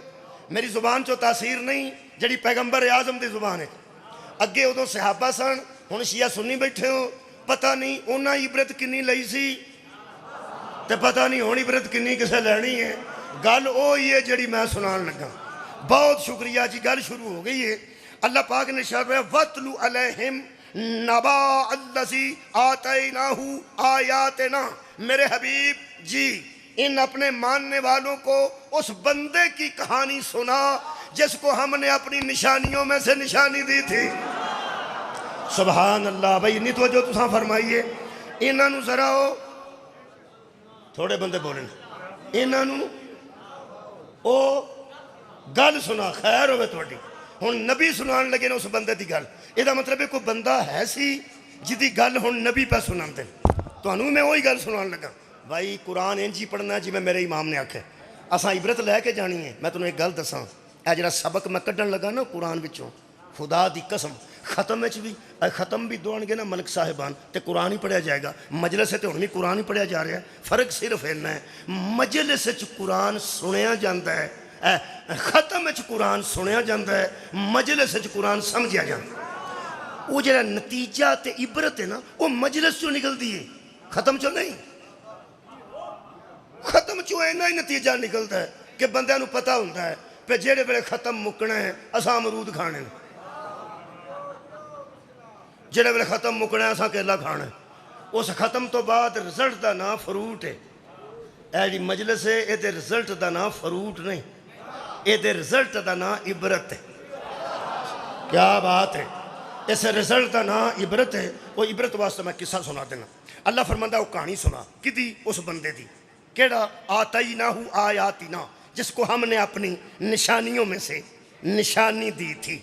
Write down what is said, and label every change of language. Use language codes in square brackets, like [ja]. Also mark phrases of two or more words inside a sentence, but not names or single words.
[pa] ਮੇਰੀ ਜ਼ੁਬਾਨ 'ਚੋਂ ਤਾਸੀਰ ਨਹੀਂ ਜਿਹੜੀ ਪੈਗੰਬਰ ਆਜ਼ਮ ਦੀ ਜ਼ੁਬਾਨ ਹੈ। ਅੱਗੇ ਉਦੋਂ ਸਹਾਬਾ ਸਨ, ਹੁਣ ਸ਼ੀਆ ਸੁੰਨੀ ਬੈਠੇ ਹੋ। ਪਤਾ ਨਹੀਂ ਉਹਨਾਂ ਇਬਰਤ ਕਿੰਨੀ ਲਈ ਸੀ ਤੇ ਪਤਾ ਨਹੀਂ ਹੁਣ ਇਬਰਤ ਕਿੰਨੀ ਕਿਸੇ ਲੈਣੀ ਹੈ। ਗੱਲ ਉਹ ਹੀ ਹੈ ਜਿਹੜੀ ਮੈਂ ਸੁਣਾਉਣ ਲੱਗਾ। ਬਹੁਤ ਸ਼ੁਕਰੀਆ ਜੀ, ਗੱਲ ਸ਼ੁਰੂ ਹੋ ਗਈ ਹੈ। [ur] اللہ پاک نے شرح [ar] وَاتْلُ عَلَيْهِمْ نَبَأَ الَّذِي آتَيْنَاهُ آیَاتِنَا۔ [ur] میرے حبیب جی ان اپنے ماننے والوں کو اس بندے کی کہانی سنا جس کو ہم نے اپنی نشانیوں میں سے نشانی دی تھی۔ [ar] سبحان اللہ۔ [pa] بھائی انی توجہ تساں فرمائیے۔ انہاں نو ذرا ہو تھوڑے بندے بولیں، انہاں نو او گل سنا خیر ہوئے تھوڑی۔ ہن نبی سنان لگے نا اس بندے دی گل، یہ مطلب ہے کوئی بندہ ہے سی جدی گل ہن نبی پہ سنان دے۔ تو انہوں میں وہی گل سنان لگا۔ بھائی قرآن انجی پڑھنا ہے جی میں میرے امام نے آکھے اساں عبرت لے کے جانی ہے۔ میں تنہیں ایک گل دساں، اے جڑا سبق میں کڈن لگا نا قرآن وچوں، خدا دی قسم ختم وچ بھی ختم بھی دوڑن گے نا ملک صاحبان تے قرآن ہی پڑھیا جائے گا۔ مجلس تے ہن بھی قرآن ہی پڑھیا جا رہا ہے۔ فرق صرف اتنا ہے مجلس وچ قرآن سنیا جاندا ہے، ختم وچ قرآن سنیا جاندا ہے، مجلس وچ قرآن سمجھیا جاندا ہے۔ وہ جڑا نتیجہ تے عبرت ہے نا وہ مجلس چوں نکلدی ہے، ختم چوں نہیں۔ ختم چوں اینا ہی نتیجہ نکلتا ہے کہ بندیاں نو پتہ ہوندا ہے پہ جیڑے ویلے ختم مکنا ہے اساں امرود کھانے، جیڑے ویلے ختم مکنا ہے اساں کیلا کھانا ہے۔ اس ختم تو بعد رزلٹ دا نام فروٹ ہے۔ اے جی مجلس ہے اے دے رزلٹ دا نام فروٹ نہیں، اے دے رزلٹ دا نام عبرت ہے۔ کیا بات ہے، اس رزلٹ دا نام عبرت ہے۔ وہ عبرت واسطے میں قصہ سنا دینا۔ اللہ فرماندہ وہ کہانی سنا کدی اس بندے دی کیڑا [ar] آتیناہو آیاتنا، [ur] جس کو ہم نے اپنی نشانیوں میں سے نشانی دی تھی۔